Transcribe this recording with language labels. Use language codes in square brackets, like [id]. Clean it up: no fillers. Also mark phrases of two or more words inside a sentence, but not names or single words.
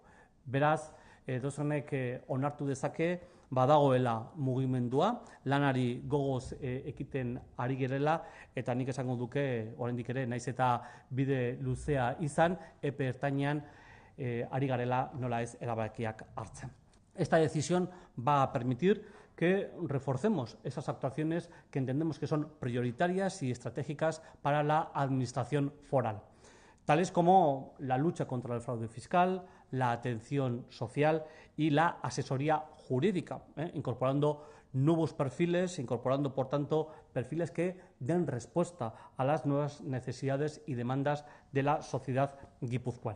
[eu] Beraz, edozonek onartu dezake badagoela mugimendua, lanari gogoz ekiten ari gerela, eta nik esango duke, oraindik ere, naiz eta bide luzea izan, epe ertainean ari garela nola ez erabakiak hartzen. [es] Esta decisión va a permitir que reforcemos esas actuaciones que entendemos que son prioritarias y estratégicas para la administración foral, tales como la lucha contra el fraude fiscal, la atención social y la asesoría jurídica, incorporando nuevos perfiles, incorporando, por tanto, perfiles que den respuesta a las nuevas necesidades y demandas de la sociedad guipuzcoana.